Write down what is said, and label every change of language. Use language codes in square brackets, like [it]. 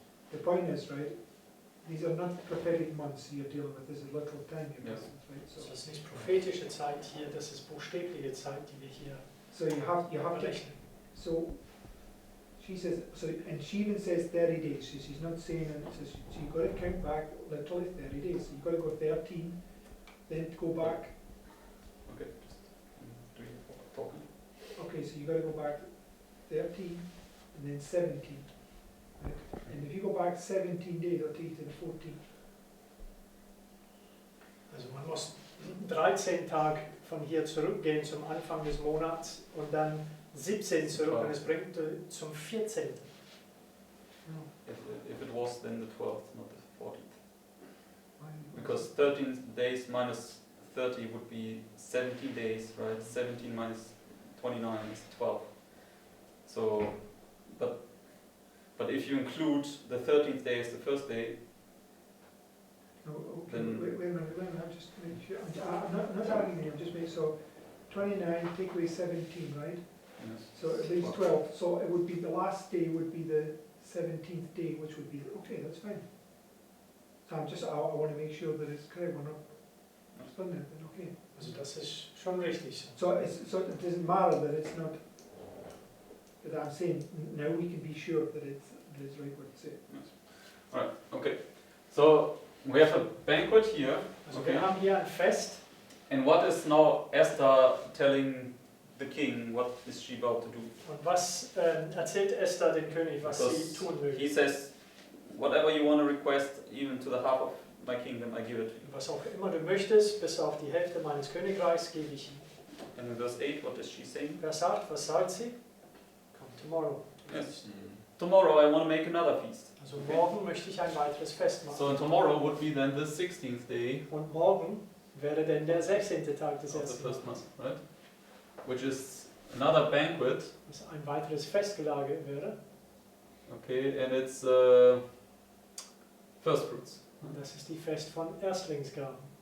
[en] The point is, right, these are not prophetic months you're dealing with, this is literal time you're Yes. dealing with, right? [de] Das ist nicht prophetische Zeit hier, das ist buchstäbliche Zeit, die wir hier [en] So you have to, [de] berechnen. [en] so she says, so, and she even says 30 days. She's not saying, and it says, so you've got to count back literally 30 days. So you've got to go 13, then go back. Okay, just do you talking? Okay, so you've got to go back 13 and then 17. Right? And if you go back 17 days, it'll take you to the 14th. [de] Also man muss 13 Tage von hier zurückgehen zum Anfang des Monats und dann 17 zurück und es bringt zum 14. [en] If it was then the 12th, not the 14th. Because 13 days minus 30 would be 17 days, right? 17 minus 29 is 12. So, but if you include the 13th day as the first day, No, okay, then wait a minute, I'm just making sure, I'm not arguing here, I'm just making, so 29, take away 17, right? yes. So it leaves 12, so it would be, the last day would be the 17th day, which would be, okay, that's fine. So I'm just, I want to make sure that it's correct, we're not splitting it, then okay. [de] Also das ist schon richtig. [en] So it doesn't matter that it's not, that I'm saying, now we can be sure that it's right what it said. Alright, okay. So we have a banquet here. [de] Also [en] Okay. [de] wir haben hier ein Fest. [en] And what is now Esther telling the king? What is she about to do? [de] Und was erzählt Esther dem König, was sie tun will? [en] He says, whatever you want to request, even to the half of my kingdom, I give it to you. [de] Was auch immer du möchtest, bis auf die Hälfte meines Königreichs gebe ich ihm. [en] And in verse 8, what is she saying? [de] Wer sagt, was sagt sie? [en] Come tomorrow. Yes. Tomorrow I want to make another feast. [de] Also [en] Okay. [de] morgen möchte ich ein weiteres Fest machen. [en] So tomorrow would be then the 16th day [de] Und morgen wäre denn der 16. Tag des [en] of the [de] ersten [en] first [de] Monats, [en] month, right? Which is another banquet. [de] was ein weiteres Festgelage wäre. [en] Okay, and it's first fruits. [de] Und das ist die Fest von Erstlingsgaben.